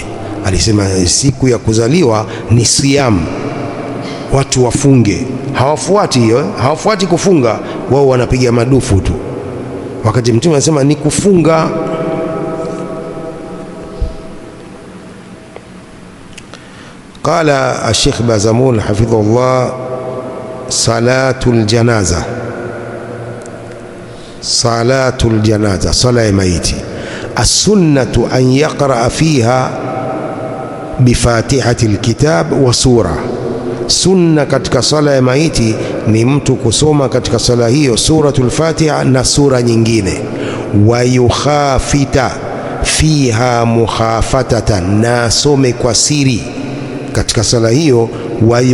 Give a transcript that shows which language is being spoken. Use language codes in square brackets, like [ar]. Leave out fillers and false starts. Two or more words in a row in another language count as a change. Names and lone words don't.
[sw] Alisema siku ya kuzaliwa ni siyam, watu wafunge. Hawafuati hiyo, hawafuati kufunga, wao wanapiga madufu tu, wakati mtume anasema ni kufunga. [ar] قال الشيخ بازمول حفظه الله, صلاة الجنازة، صلاة الجنازة, [sw] sala ya maiti, [ar] السنة أن يقرأ فيها بفاتحة الكتاب وسورة. [sw] Sunna katika sala ya maiti ni mtu kusoma katika sala hiyo suratul Fatiha na sura nyingine. [ar] ويخافت فيها مخافتة, [sw] na asome kwa siri katika sala hiyo.